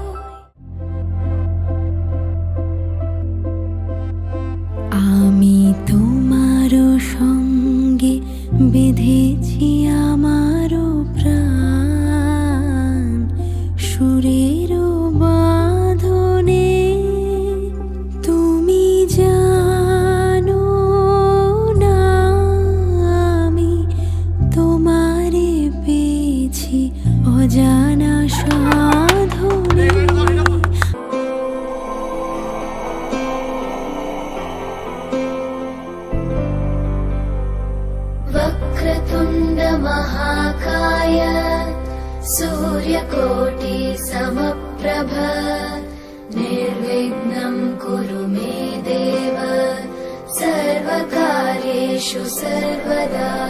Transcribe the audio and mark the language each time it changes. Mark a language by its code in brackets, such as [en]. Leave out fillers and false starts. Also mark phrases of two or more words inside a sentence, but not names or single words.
[bn] আমি তোমার সঙ্গে বেঁধেছি আমার প্রাণ, সুরের বাঁধনে। তুমি জানো না আমি তোমারে পেয়েছি অজানা সাধনে। [sa] वक्रतुण्ड महाकाय सूर्यकोटि समप्रभ, निर्विघ्नं कुरु मे देव सर्वकार्येषु सर्वदा।